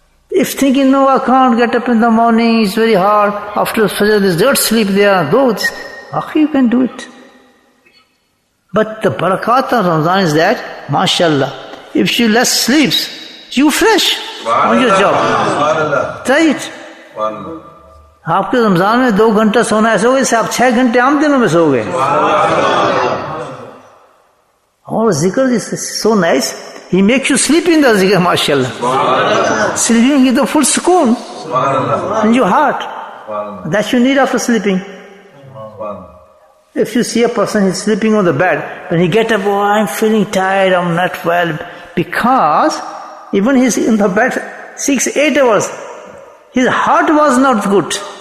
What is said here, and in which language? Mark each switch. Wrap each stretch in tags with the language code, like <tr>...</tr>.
<en>If thinking no, I can't get up in the morning, it's very hard. After Fajr, there's dirt sleep there. Those, you can do it. But the barakat of Ramadan is that, mashallah, if you less sleeps, you fresh on your job. Try it.</en> <hi>आपके रमजान में 2 घंटा सोना ऐसा होगा जैसे आप 6 घंटे आम दिनों में सो गए।</hi> <en>और जिक्र is so nice, he makes you sleep in the zikr, mashallah. Sleeping is the full sukoon in your heart. That you need after sleeping. If you see a person, he's sleeping on the bed, when he get up, oh, I'm feeling tired, I'm not well, because even he's in the bed 6-8 hours, his heart was not good.</en>